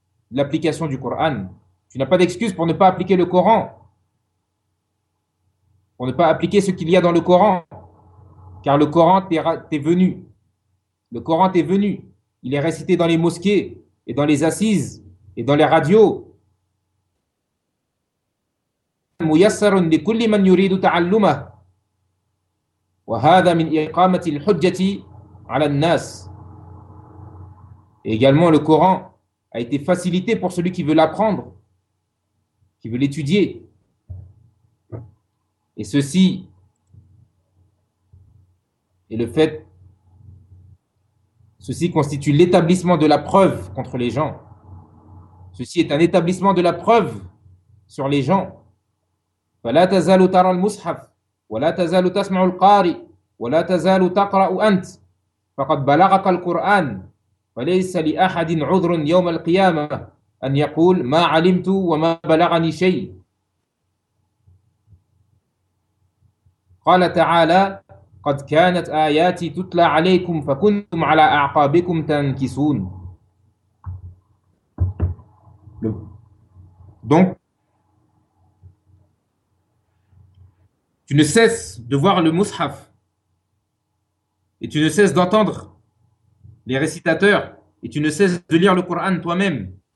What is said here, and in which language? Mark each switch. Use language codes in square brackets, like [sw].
[fr] l'application du Coran. Tu n'as pas d'excuse pour ne pas appliquer le Coran, pour ne pas appliquer ce qu'il y a dans le Coran. Car le Coran t'est venu. Le Coran t'est venu. Il est récité dans les mosquées et dans les assises et dans les radios. [ar] ميسر لكل من يريد تعلمه وهذا من إقامة الحجة على الناس. [fr] Également, le Coran a été facilité pour celui qui veut l'apprendre, qui veut l'étudier. Et ceci est le fait, ceci constitue l'établissement de la preuve contre les gens. Ceci est un établissement de la preuve sur les gens. [ar] فلا تزال ترى المصحف ولا تزال تسمع القارئ ولا تزال تقرأ أنت فقد بلغك القرآن فليس لأحد عذر يوم القيامة أن يقول ما علمت وما بلغني شيء. قال تعالى قد كانت آياتي تتلى عليكم فكنتم على أعقابكم تنكسون. [fr] Donc, tu ne cesses de voir le mushaf et tu ne cesses d'entendre les récitateurs et tu ne cesses de lire le Coran toi-même.